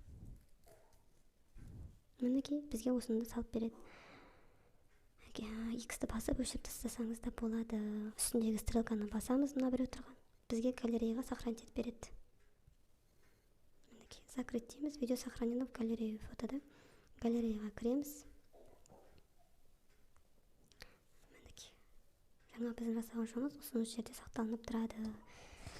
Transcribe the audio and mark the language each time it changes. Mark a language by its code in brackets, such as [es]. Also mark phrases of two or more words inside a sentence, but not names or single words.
[kk] Мінекей, бізге осыны салып береді. X-ті басып өшіріп тастасаңыз да болады. Үстіндегі стрелканы басамыз, мына біреу тұрған. Бізге галереяға сохранить етіп береді. Закрыть дейміз, [ru] видео сохранено в галерею [kk] фотода. Галереяға кіреміз. Мінекей. Жаңа біздің жасаған жұмыс осы жерде сақталынып тұрады.